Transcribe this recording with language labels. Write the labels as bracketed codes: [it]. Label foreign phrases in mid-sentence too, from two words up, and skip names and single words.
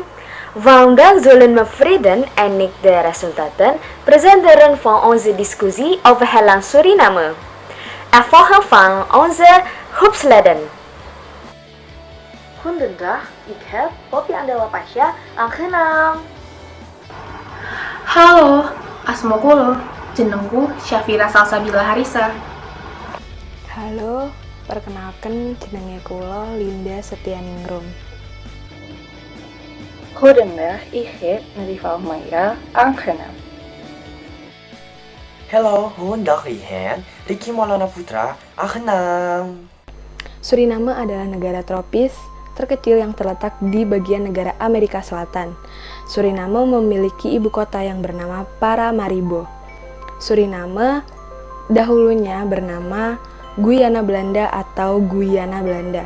[nl] Vandaag zullen mevrouw en ik de resultaten presenteren van onze discussie over het land Suriname. Er volgen van onze groepsleden. Goedendag, ik heb Poppy Andela Pasha aangenaam. [jv] Halo, asmokulo, jenengku Syafira Salsabila Harisa. Halo, perkenalkan jenenge kula Linda Setianingrum. [nl] Goedendag, ik heb Nadifa Almaira aangenaam. Hello, goedendag Rihan. Ricky Maulana Putra, aangenaam. [id] Suriname adalah negara tropis terkecil yang terletak di bagian negara Amerika Selatan. Suriname memiliki ibu kota yang bernama Paramaribo. Suriname dahulunya bernama Guyana Belanda atau Guyana Belanda.